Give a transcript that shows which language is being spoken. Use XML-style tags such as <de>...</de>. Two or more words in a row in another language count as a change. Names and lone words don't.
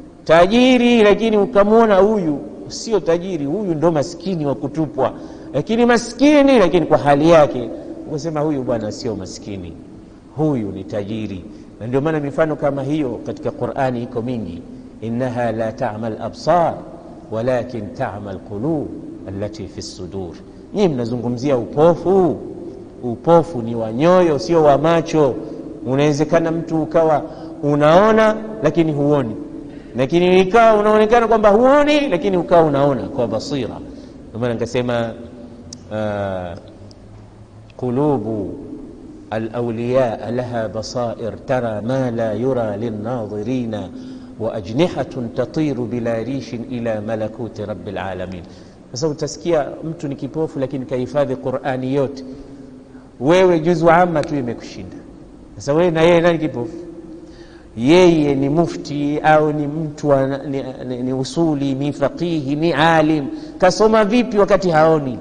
<sw>tajiri, lakini ukamwona huyu sio tajiri, huyu ndo maskini wa kutupwa, lakini maskini lakini kwa hali yake ukasema huyu bwana sio maskini, huyu ni tajiri. Na ndio maana mifano kama hiyo katika Qur'ani iko mingi.</sw> <ar>إنها لا تعمى الأبصار ولكن تعمى القلوب التي في الصدور.</ar> <sw>Nyinyi mnazungumzia upofu. Upofu ni wa nyoyo, sio wa macho. Unawezekana mtu ukawa unaona lakini huoni, lakini ikawa unaonekana kwamba huoni lakini ukawa unaona kwa basira. Ndio maana nikasema</sw> <ar>قلوب الأولياء لها بصائر ترى ما لا يرى للناظرين وأجنحة تطير بلا ريش إلى ملكوت رب العالمين.</ar> <sw>Sasa utasikia mtu ni kipofu lakini kahifadhi Qur'ani yote, wewe juzu amma tu imekushinda. Sasa wewe na yeye nani kipofu? Yeye ni mufti au ni mtu ni usuli, ni faqihi, ni alim, kasoma vipi wakati haoni?</sw>